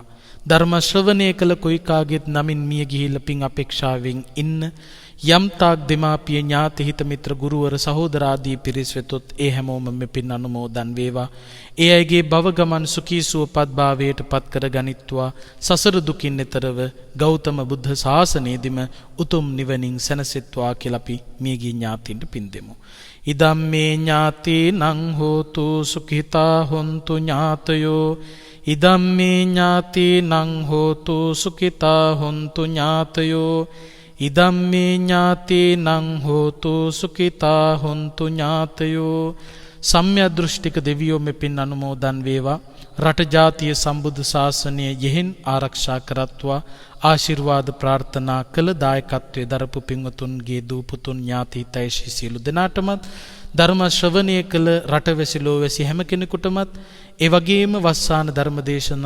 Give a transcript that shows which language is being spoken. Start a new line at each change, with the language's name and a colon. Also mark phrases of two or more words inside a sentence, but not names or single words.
Sinhala: ධර්ම ශ්‍රවණය කළ කොයි කාගෙත් නමින් මිය ගිහිල්ලා පින් අපේක්ෂාවෙන් ඉන්න යම් තාක් දෙමාපිය ඥාති හිත මිත්‍ර ගුරුවර සහෝදර ආදී පිරිස් වෙතොත් ඒ හැමෝම මේ පින් අනුමෝදන් වේවා. ඒ අයගේ භව ගමන් සුඛී සුවපත් භාවයට පත් කර ගනිත්වා. සසර දුකින් එතරව ගෞතම බුද්ධ ශාසනයේදීම උතුම් නිවනින් සැනසෙත්වා කියලා අපි මියගිය ඥාතීන්ට පින් දෙමු.
Pali: ඉදම්මේ ඥාතීනං හෝතු සුඛිතා හොන්තු ඥාතයෝ. ඉදම්මේ ඥාතීනං හෝතු සුඛිතා හොන්තු ඥාතයෝ. ඉදම්මේ ඥාතීනං හෝතු සුඛිතා හොන්තු ඥාතයෝ.
Sinhala: සම්‍යක් දෘෂ්ටික දෙවියෝ මේ පින් අනුමෝදන් වේවා. රට ජාතිය සම්බුදු ශාසනය යෙහින් ආරක්ෂා කරත්වා. ආශිර්වාද ප්‍රාර්ථනා කළ දායකත්වයේ දරපු පින්වතුන්ගේ දූපුතුන් ඥාති හිතයිෂී සියලු දෙනාටමත්, ධර්ම ශ්‍රවණය කළ රටවැසි ලෝවැසි හැම කෙනෙකුටමත්, ඒ වගේම වස්සාන ධර්මදේශනා